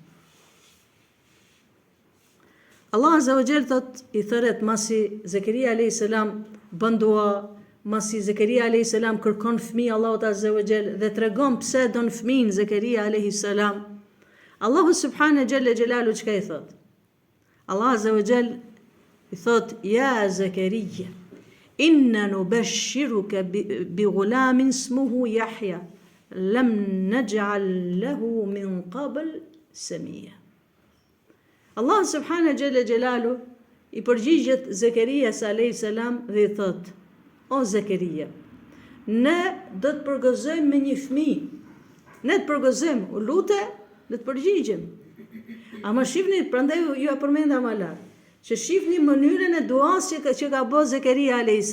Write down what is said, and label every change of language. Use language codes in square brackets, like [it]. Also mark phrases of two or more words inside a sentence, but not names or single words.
[sq] Allah [ar] عز وجل [sq] thot i thret masi Zakaria [ar] عليه السلام [sq] bën dua, masi Zakaria [ar] عليه السلام [sq] kërkon fëmijë Allahut [ar] عز وجل [sq] dhe tregon pse don fëmijën Zakaria [ar] عليه السلام. [sq] Allahu [ar] سبحانه جل جلاله [sq] çka i thot? [ar] الله عز وجل [sq] i thot [ar] يا زكريا إنا نبشرك بغلام اسمه يحيى لم نجعل له من قبل سميا. [sq] Allah [ar] سبحانه جل جلاله [sq] i përgjigjet Zakarias [ar] عليه السلام [sq] dhe i thot: O Zakaria, ne do të përgëzojmë me një fëmijë. Ne të përgëzojmë, u lute le të përgjigjim. Ama shifni, prandaj ju e përmenda më lart, që shifni mënyrën e duas që ka bë Zekaria a.s.